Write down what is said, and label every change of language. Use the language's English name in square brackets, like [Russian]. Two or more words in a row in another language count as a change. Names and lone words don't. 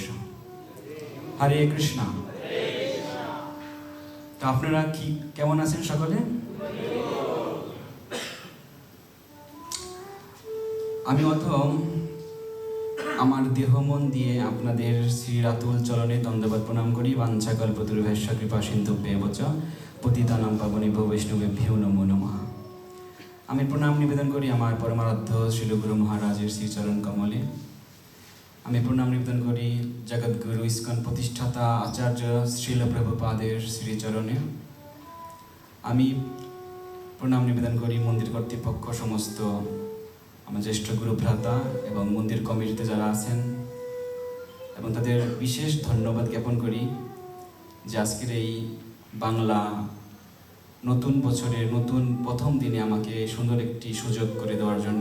[Bangla] হরে কৃষ্ণ। তো আপনারা কি কেমন আছেন সকলে? আমি অথম আমার দেহ মন দিয়ে আপনাদের শ্রী রাতুল চরণে দণ্ডবত প্রণাম করি। [Sanskrit] বাঞ্ছাকল্পতরুভ্যশ্চ কৃপা সিন্ধুভ্যেব চ পতিতানাং পাবনেভ্যো বৈষ্ণবেভ্যো নমো নমঃ। [Bangla] আমি প্রণাম নিবেদন করি আমার পরমারাধ্য শ্রীল গুরু মহারাজের শ্রীচরণ কমলে। আমি প্রণাম নিবেদন করি জগৎগুরু ইস্কন প্রতিষ্ঠাতা আচার্য শ্রীল প্রভুপাদের শ্রীচরণে। আমি প্রণাম নিবেদন করি মন্দির কর্তৃপক্ষ, সমস্ত আমার জ্যেষ্ঠ গুরু ভ্রাতা এবং মন্দির কমিটিতে যারা আছেন, এবং তাদের বিশেষ ধন্যবাদ জ্ঞাপন করি যে আজকের এই বাংলা নতুন বছরের নতুন প্রথম দিনে আমাকে সুন্দর একটি সুযোগ করে দেওয়ার জন্য।